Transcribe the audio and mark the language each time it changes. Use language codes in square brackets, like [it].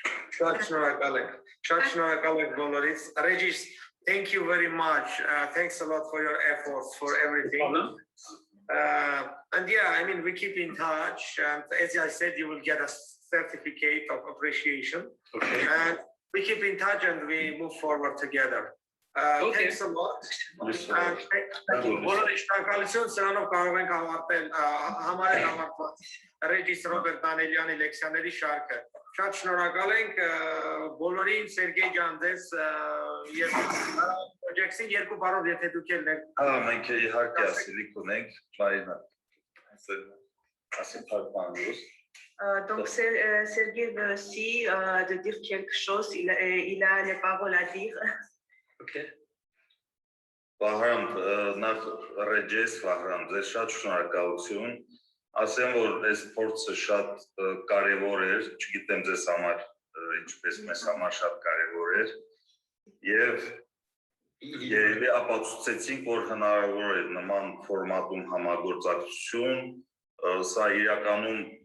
[hy] Շատ շնորհակալ ենք, շատ շնորհակալ ենք բոլորից։ [en] Regis, thank you very much. Thanks a lot for your efforts, for everything. And yeah, I mean, we keep in touch. And as I said, you will get a certificate of appreciation. Okay. And we keep in touch and we move forward together. Okay. Thanks a lot. Thank you. [hy] Բոլորի շնորհակալություն, սրանով կարող ենք ավարտել համարել ավարտված Regis Robert Danieliani լեկցիաների շարքը։ Շատ շնորհակալ ենք բոլորին, Սերգեյ ջան, ձեզ եւ project-ին երկու բառով եթե դուք եք։ Մենք իհարկե ասելիք ունենք, Մարինա։ Ասել փառմանոց։ [fr] Donc Sergei veut aussi de dire quelque chose, il a les paroles à dire. [en] Okay. [hy] Վահրամ, նախ Regis Վահրամ, ձեզ շատ շնորհակալություն։ Ասեմ, որ այս փորձը շատ կարևոր էր, չգիտեմ ձեզ համար ինչպես մեզ համար շատ կարևոր էր եւ երևի ապացուցեցինք, որ հնարավոր է նման ֆորմատում համագործակցություն, սա իրականում